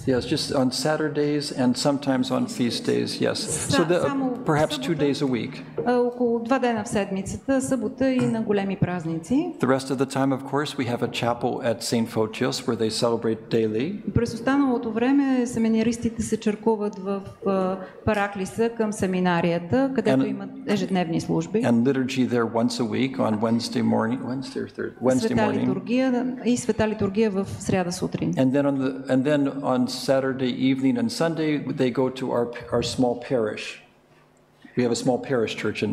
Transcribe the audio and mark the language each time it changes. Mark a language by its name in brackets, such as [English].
[English] Yes, just on Saturdays and sometimes on feast days, yes. So perhaps 2 days a week. [Bulgarian] Около 2 дена в седмицата, събота и на големи празници. [English] The rest of the time, of course, we have a chapel at St. Photios where they celebrate daily. [Bulgarian] През останалото време семинаристите се черкуват в Параклиса към семинарията, където имат ежедневни служби. [English] And liturgy there once a week on Wednesday morning. [Bulgarian] Света литургия и света литургия в сряда сутрин. [English] And then on Saturday evening and Sunday they go to our small parish. We have a small parish church in